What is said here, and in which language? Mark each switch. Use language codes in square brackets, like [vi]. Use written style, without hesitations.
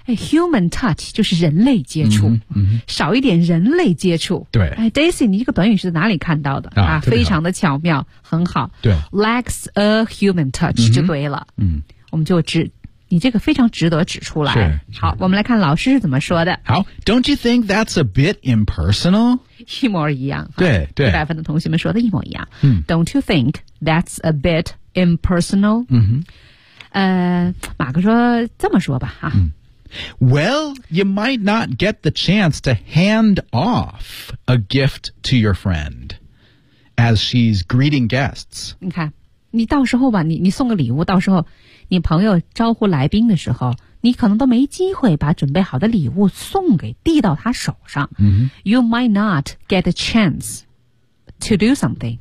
[zh] 哎、human touch 就是人类接触、少一点人类接触对、哎、Daisy 你这个短语是在哪里看到的啊非常的巧妙很好对 [en] lacks a human touch [zh] 就对了、我们就指你这个非常值得指出来是好我们来看老师是怎么说的 [en] 好 Don't you think that's a bit impersonal? [zh] 一模一样对对一百分的同学们说的一模一样、嗯、 [en] Don't you think that's a bit impersonal? [zh] 马克说这么说吧、 [en] Well, you might not get the chance to hand off a gift to your friend as she's greeting guests [zh] 你看你到时候吧 你送个礼物到时候你朋友招呼来宾的时候你可能都没机会把准备好的礼物送给递到他手上、 mm-hmm. [en] You might not get a chance to do something